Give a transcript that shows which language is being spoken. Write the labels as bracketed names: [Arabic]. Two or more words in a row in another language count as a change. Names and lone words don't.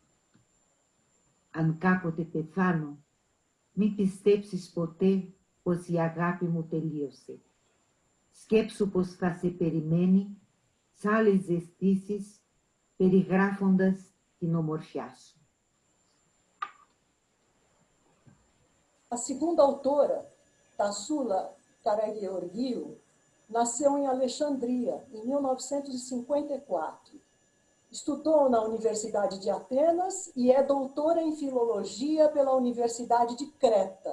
[Greek] Αν κάποτε πεθάνω, μη πιστέψεις ποτέ πως η αγάπη μου τελείωσε. Σκέψου πως θα σε περιμένει σ' άλλες αισθήσεις, περιγράφοντας την ομορφιά σου. [Portuguese] A segunda autora, Tassula Karageorgiou, nasceu em Alexandria, em 1954. Estudou na Universidade de Atenas e é doutora em filologia pela Universidade de Creta.